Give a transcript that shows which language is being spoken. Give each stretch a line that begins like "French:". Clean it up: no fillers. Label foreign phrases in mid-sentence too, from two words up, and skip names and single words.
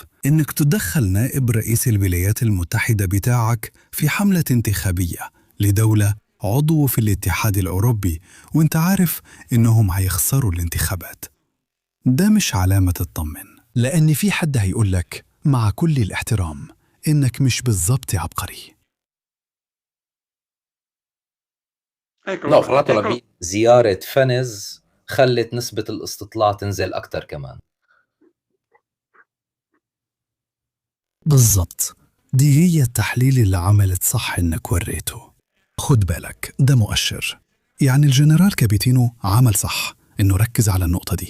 Arabic: إنك تدخل نائب رئيس الولايات المتحدة بتاعك في حملة انتخابية لدولة عضو في الاتحاد الأوروبي وانت عارف إنهم هيخسروا الانتخابات، ده مش علامة تطمن، لأن في حد هيقول لك مع كل الاحترام إنك مش بالضبط عبقري.
Italian: No, fra l'altro la
Arabic: زيارة فنز خلت نسبة الاستطلاع تنزل أكتر كمان. بالضبط، دي هي التحليل اللي عملت صح إنك وريته. خد بالك ده مؤشر، يعني الجنرال كابيتينو عمل صح إنه ركز على النقطة دي.